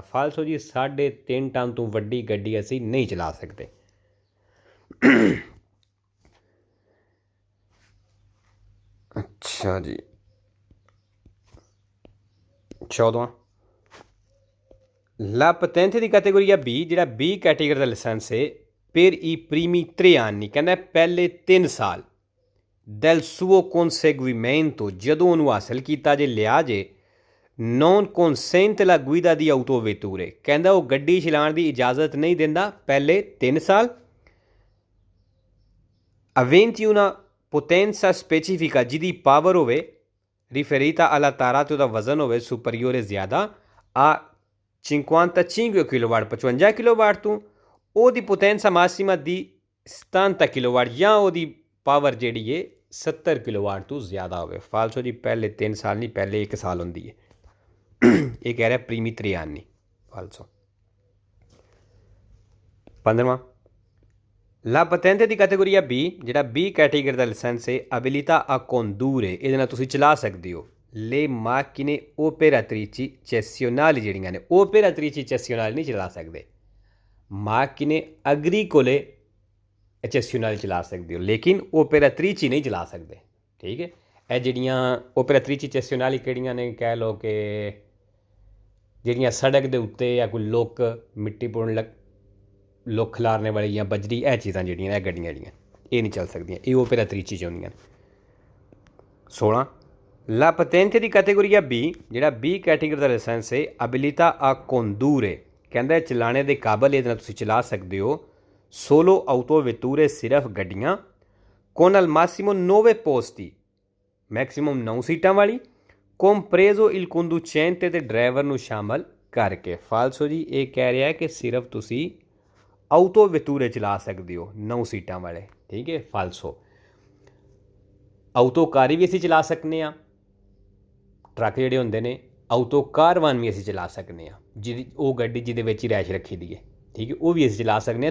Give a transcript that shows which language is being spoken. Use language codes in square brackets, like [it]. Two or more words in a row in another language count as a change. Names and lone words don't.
[pa] ਫਾਲਸੋ ਜੀ 3.5 ਟਨ ਤੋਂ ਵੱਡੀ ਗੱਡੀ ਅਸੀਂ ਨਹੀਂ ਚਲਾ ਸਕਦੇ। ਅੱਛਾ ਜੀ 14ਵਾਂ [it] la patente [pa] ਦੀ ਕੈਟੇਗਰੀ ਹੈ ਬੀ, ਜਿਹੜਾ ਬੀ ਕੈਟੇਗਰੀ ਦਾ ਲਾਇਸੈਂਸ ਹੈ [it] per i primi 3 anni। [pa] ਕਹਿੰਦਾ ਪਹਿਲੇ 3 ਸਾਲ [it] del suo conseguimento, [pa] ਜਦੋਂ ਉਹਨੂੰ ਹਾਸਲ ਕੀਤਾ ਜੇ ਲਿਆ ਜੇ [it] non consente la guida di autovetture। [pa] ਕਹਿੰਦਾ ਉਹ ਗੱਡੀ ਚਲਾਉਣ ਦੀ ਇਜਾਜ਼ਤ ਨਹੀਂ ਦਿੰਦਾ ਪਹਿਲੇ 3 ਸਾਲ। [it] aventi una potenza specifica, [pa] ਜਿਹਦੀ ਪਾਵਰ ਹੋਵੇ [it] riferita alla tara [pa] ਤੇ ਉਹਦਾ ਵਜ਼ਨ ਹੋਵੇ ਸੁਪਰੀਓਰੇ ਜ਼ਿਆਦਾ a 55 ਕਿਲੋਵਾਟ 55 ਕਿਲੋਵਾਟ ਤੋਂ, ਉਹਦੀ [it] potenza massima [pa] ਦੀ 77 ਕਿਲੋਵਾਟ ਜਾਂ ਉਹਦੀ ਪਾਵਰ ਜਿਹੜੀ ਹੈ 70 ਕਿਲੋਵਾਟ ਤੋਂ ਜ਼ਿਆਦਾ ਹੋਵੇ। ਫਾਲਸੋ ਜੀ ਪਹਿਲੇ 3 ਸਾਲ ਨਹੀਂ ਪਹਿਲੇ 1 ਸਾਲ ਹੁੰਦੀ ਹੈ। ਇਹ ਕਹਿ ਰਿਹਾ [it] primi 3 anni [pa] ਫਾਲਸੋ। 15ਵਾਂ [it] la patente [pa] ਦੀ ਕੈਟੇਗਰੀ ਹੈ ਬੀ, ਜਿਹੜਾ ਬੀ ਕੈਟੇਗਰੀ ਦਾ ਲਾਇਸੈਂਸ ਹੈ [it] abilita a condurre, [pa] ਇਹਦੇ ਨਾਲ ਤੁਸੀਂ ਚਲਾ ਸਕਦੇ ਹੋ [it] le macchine operatrici cessionali। [pa] ਜਿਹੜੀਆਂ ਨੇ [it] operatrici cessionali [pa] ਨਹੀਂ ਚਲਾ ਸਕਦੇ, [it] macchine agricole cessionali [pa] ਚਲਾ ਸਕਦੇ ਹੋ ਲੇਕਿਨ operatrici ਨਹੀਂ ਚਲਾ ਸਕਦੇ। ਠੀਕ ਹੈ, ਇਹ ਜਿਹੜੀਆਂ [it] operatrici cessionali [pa] ਕਿਹੜੀਆਂ ਨੇ, ਕਹਿ ਲਓ ਕਿ ਜਿਹੜੀਆਂ ਸੜਕ ਦੇ ਉੱਤੇ ਜਾਂ ਕੋਈ ਲੁੱਕ ਮਿੱਟੀ ਪੁਣ ਲੁੱਕ ਖਿਲਾਰਨੇ ਵਾਲੀ ਜਾਂ ਬਜਰੀ, ਇਹ ਚੀਜ਼ਾਂ ਜਿਹੜੀਆਂ ਇਹ ਗੱਡੀਆਂ ਜਿਹੜੀਆਂ ਇਹ ਨਹੀਂ ਚੱਲ ਸਕਦੀਆਂ, ਇਹ operatrici 'ਚ ਹੁੰਦੀਆਂ ਨੇ। 16 [it] la patente [pa] ਦੀ ਕੈਟੇਗਰੀ ਹੈ ਬੀ, ਜਿਹੜਾ ਬੀ ਕੈਟੇਗਰੀ ਦਾ ਲਾਇਸੈਂਸ ਹੈ [it] abilita a condurre। [pa] ਕਹਿੰਦਾ ਚਲਾਣੇ ਦੇ ਕਾਬਲ ਇਹਦੇ ਨਾਲ ਤੁਸੀਂ ਚਲਾ ਸਕਦੇ ਹੋ [it] solo autovetture, [pa] ਸਿਰਫ ਗੱਡੀਆਂ [it] con al massimo 9 posti, [pa] ਮੈਕਸੀਮਮ 9 ਸੀਟਾਂ ਵਾਲੀ [it] compreso il conducente [pa] ਤੇ ਡਰਾਈਵਰ ਨੂੰ ਸ਼ਾਮਲ ਕਰਕੇ। ਫਾਲਸੋ ਜੀ ਇਹ ਕਹਿ ਰਿਹਾ ਕਿ ਸਿਰਫ ਤੁਸੀਂ ਆਊਟੋਵੇਟੂਰੇ ਚਲਾ ਸਕਦੇ ਹੋ 9 ਸੀਟਾਂ ਵਾਲੇ। ਠੀਕ ਹੈ ਫਾਲਸੋ। ਆਊਟੋਕਾਰੀ ਵੀ ਅਸੀਂ ਚਲਾ ਸਕਦੇ ਹਾਂ, ਟਰੱਕ ਜਿਹੜੇ ਹੁੰਦੇ ਨੇ ਆਊਟੋ ਕਾਰਵਾਨ ਵੀ ਅਸੀਂ ਚਲਾ ਸਕਦੇ ਹਾਂ, ਜਿਹਦੀ ਉਹ ਗੱਡੀ ਜਿਹਦੇ ਵਿੱਚ ਹੀ ਰੈਸ਼ ਰੱਖੀ ਦੀ ਹੈ, ਠੀਕ ਹੈ, ਉਹ ਵੀ ਅਸੀਂ ਚਲਾ ਸਕਦੇ ਹਾਂ।